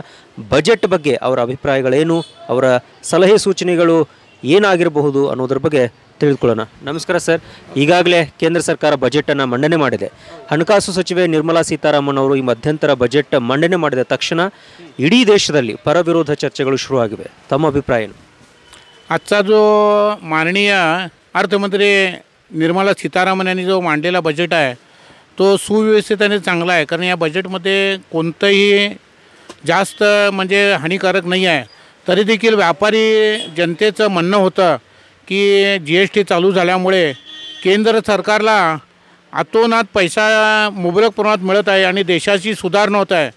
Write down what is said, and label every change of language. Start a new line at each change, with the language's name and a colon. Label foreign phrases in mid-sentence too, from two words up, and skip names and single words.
Kannada: ಬಜೆಟ್ ಬಗ್ಗೆ ಅವರ ಅಭಿಪ್ರಾಯಗಳೇನು, ಅವರ ಸಲಹೆ ಸೂಚನೆಗಳು ಏನಾಗಿರಬಹುದು ಅನ್ನೋದ್ರ ಬಗ್ಗೆ ತಿಳಿದುಕೊಳ್ಳೋಣ. ನಮಸ್ಕಾರ ಸರ್. ಈಗಾಗಲೇ ಕೇಂದ್ರ ಸರ್ಕಾರ ಬಜೆಟನ್ನು ಮಂಡನೆ ಮಾಡಿದೆ. ಹಣಕಾಸು ಸಚಿವೆ ನಿರ್ಮಲಾ ಸೀತಾರಾಮನ್ ಅವರು ಈ ಮಧ್ಯಂತರ ಬಜೆಟ್ ಮಂಡನೆ ಮಾಡಿದ ತಕ್ಷಣ ಇಡೀ ದೇಶದಲ್ಲಿ ಪರ ವಿರೋಧ ಚರ್ಚೆಗಳು ಶುರುವಾಗಿವೆ. ತಮ್ಮ अभिप्राय ಏನು?
Marathi: आजचा जो माननीय अर्थमंत्री निर्मला सीतारामन यांनी जो मांडलेला बजेट आहे तो सुव्यवस्थित आणि चांगला आहे. कारण या बजेटमध्ये कोणतंही जास्त म्हणजे हानिकारक नाही आहे. तरी देखील व्यापारी जनतेचं म्हणणं होतं की GST चालू झाल्यामुळे केंद्र सरकारला अतोनात पैसा मुबलक प्रमाणात मिळत आहे आणि देशाची सुधारणा होत आहे.